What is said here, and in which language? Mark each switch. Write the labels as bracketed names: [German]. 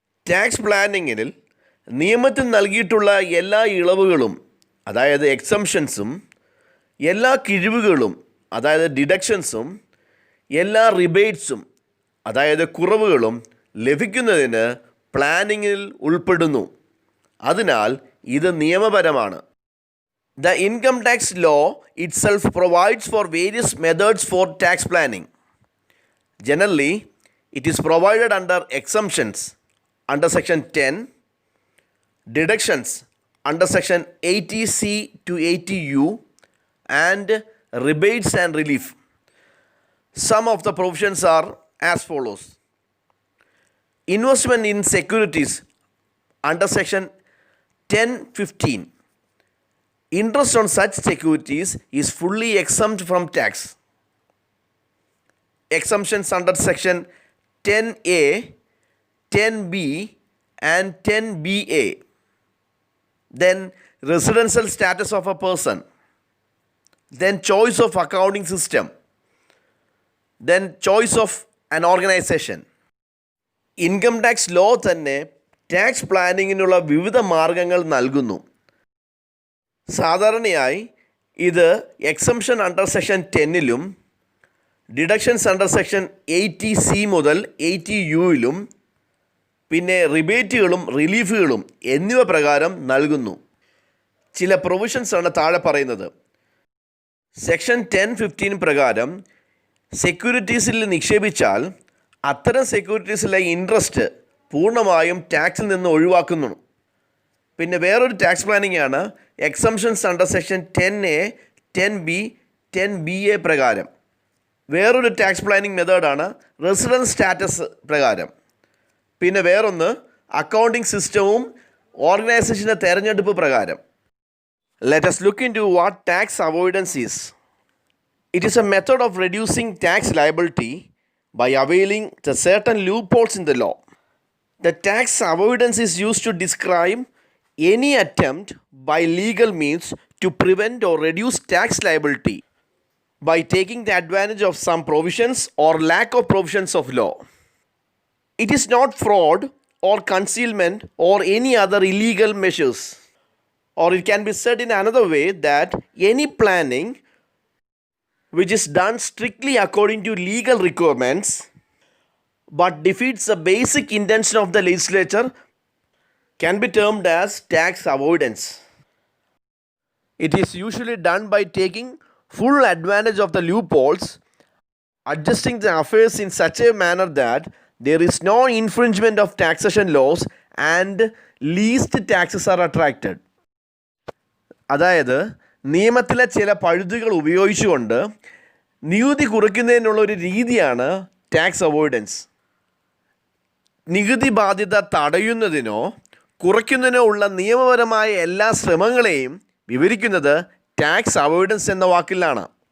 [Malayalam] Tax പ്ലാനിങ്ങിൽ നിയമത്തിൽ നൽകിയിട്ടുള്ള എല്ലാ ഇളവുകളും, അതായത് എക്സംഷൻസും, എല്ലാ കിഴിവുകളും, അതായത് ഡിഡക്ഷൻസും, എല്ലാ റിബേറ്റ്സും, അതായത് കുറവുകളും ലഭിക്കുന്നതിന് പ്ലാനിങ്ങിൽ ഉൾപ്പെടുന്നു. അതിനാൽ ഇത് നിയമപരമാണ്. [English] The income tax law itself provides for various methods for tax planning. Generally, it is provided under exemptions under section 10, deductions under section 80C to 80U, and rebates and relief. Some of the provisions are as follows. Investment in securities under section 1015 interest on such securities is fully exempt from tax. Exemptions under section 10A, 10B and 10BA. Then residential status of a person. Then choice of accounting system. Then choice of an organization. [Malayalam] Income tax law തന്നെ tax പ്ലാനിങ്ങിനുള്ള വിവിധ മാർഗങ്ങൾ നൽകുന്നു. സാധാരണയായി ഇത് exemption under section 10ലും deductions under section 80C മുതൽ 80Uയിലും പിന്നെ റിബേറ്റുകളും റിലീഫുകളും എന്നിവ പ്രകാരം നൽകുന്നു. ചില പ്രൊവിഷൻസാണ് താഴെ പറയുന്നത്. സെക്ഷൻ 10(15) പ്രകാരം സെക്യൂരിറ്റീസിൽ നിക്ഷേപിച്ചാൽ അത്തരം സെക്യൂരിറ്റീസിലെ ഇൻട്രസ്റ്റ് പൂർണ്ണമായും ടാക്സിൽ നിന്ന് ഒഴിവാക്കുന്നു. പിന്നെ വേറൊരു ടാക്സ് പ്ലാനിംഗ് ആണ് exemptions under section 10A, 10B, 10BA പ്രകാരം. വേറൊരു ടാക്സ് പ്ലാനിംഗ് മെത്തേഡാണ് റെസിഡൻസ് സ്റ്റാറ്റസ് പ്രകാരം. പിന്നെ വേറൊന്ന് അക്കൗണ്ടിംഗ് സിസ്റ്റവും ഓർഗനൈസേഷൻ്റെ തെരഞ്ഞെടുപ്പ് പ്രകാരം. [English] Let us look into what tax avoidance is. It is a method of reducing tax liability by availing the certain loopholes in the law. The tax avoidance is used to describe any attempt by legal means to prevent or reduce tax liability by taking the advantage of some provisions or lack of provisions of law. It is not fraud or concealment or any other illegal measures. Or it can be said in another way that any planning which is done strictly according to legal requirements but defeats the basic intention of the legislature can be termed as tax avoidance. It is usually done by taking full advantage of the loopholes, adjusting the affairs in such a manner that there is no infringement of taxation laws and least taxes are attracted. [Malayalam] അതായത് നിയമത്തിലെ ചില പഴുതുകൾ ഉപയോഗിച്ചുകൊണ്ട് നികുതി കുറയ്ക്കുന്നതിനുള്ള ഒരു രീതിയാണ് tax avoidance. നികുതി ബാധ്യത തടയുന്നതിനോ കുറയ്ക്കുന്നതിനോ ഉള്ള നിയമപരമായ എല്ലാ ശ്രമങ്ങളെയും വിവരിക്കുന്നത് ടാക്സ് അവോയ്ഡൻസ് എന്ന വാക്കിലാണ്.